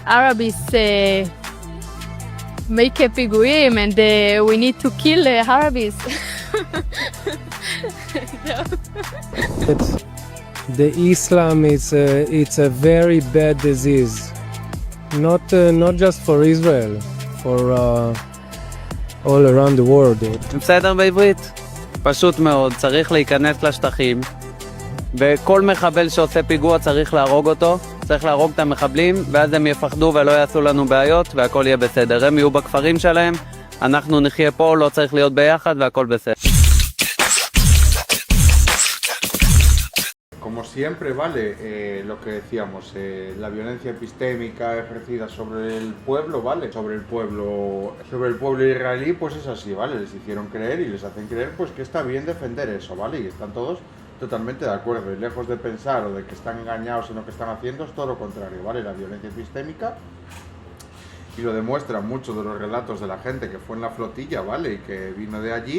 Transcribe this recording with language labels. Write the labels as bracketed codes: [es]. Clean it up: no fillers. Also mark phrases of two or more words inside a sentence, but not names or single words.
[en] Arabs make a piguim and we need to kill Arabs. No. the Islam is it's a very bad disease, not just for Israel, for all around the world. [he] בסדר בעברית? פשוט מאוד, צריך להיכנס לשטחים, וכל מחבל שעושה פיגוע צריך להרוג אותו, צריך להרוג את המחבלים, ואז הם יפחדו ולא יעשו לנו בעיות, והכל יהיה בסדר. הם יהיו בכפרים שלהם, אנחנו נחיה פה, לא צריך להיות ביחד, והכל בסדר. [es] Como siempre, vale, lo que decíamos, la violencia epistémica ejercida sobre el pueblo, vale, sobre el pueblo israelí, pues es así, vale, les hicieron creer y les hacen creer, pues que está bien defender eso, vale, y están todos totalmente de acuerdo, y lejos de pensar o de que están engañados en lo que están haciendo, es todo lo contrario, vale, la violencia epistémica, y lo demuestran muchos de los relatos de la gente que fue en la flotilla, vale, y que vino de allí.